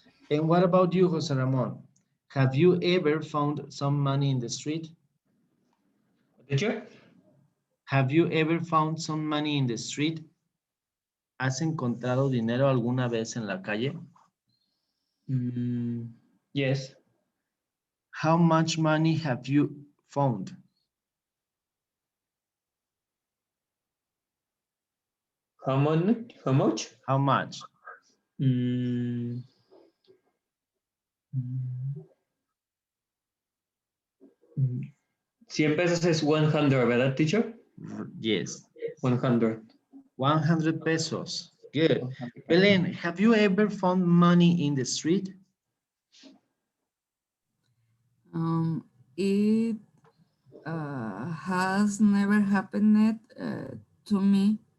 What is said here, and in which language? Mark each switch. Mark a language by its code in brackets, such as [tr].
[en] And what about you, Jose Ramon? Have you ever found some money in the street? Teacher? Have you ever found some money in the street? [es] ¿Has encontrado dinero alguna vez en la calle? [en] Yes. How much money have you found? How much? How much? [es] 100 pesos es 100, ¿verdad, teacher? [en] Yes. 100. 100 pesos. Good. Belen, have you ever found money in the street? It has never happened to me.